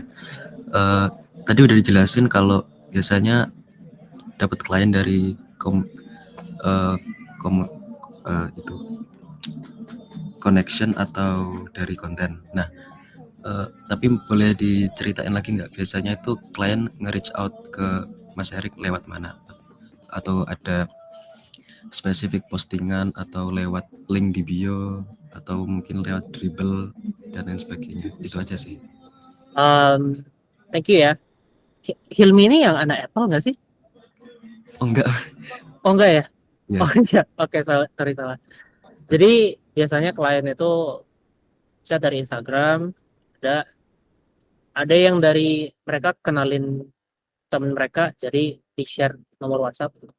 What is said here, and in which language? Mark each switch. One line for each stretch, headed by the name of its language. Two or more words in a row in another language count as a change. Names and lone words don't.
Indonesian: Tadi udah dijelasin kalau biasanya dapat klien dari itu connection atau dari konten. Nah, tapi boleh diceritain lagi nggak biasanya itu klien nge-reach out ke Mas Erik lewat mana? Atau ada spesifik postingan atau lewat link di bio atau mungkin lewat Dribble dan lain sebagainya? Itu aja sih.
English: Thank you ya.
Indonesian: Hilmi ini yang anak Apple nggak sih? Oh enggak. Oh enggak ya? Ya. Oh iya, oke, sorry salah. Jadi biasanya klien itu chat dari Instagram, ada yang dari mereka kenalin temen mereka, jadi di share nomor WhatsApp.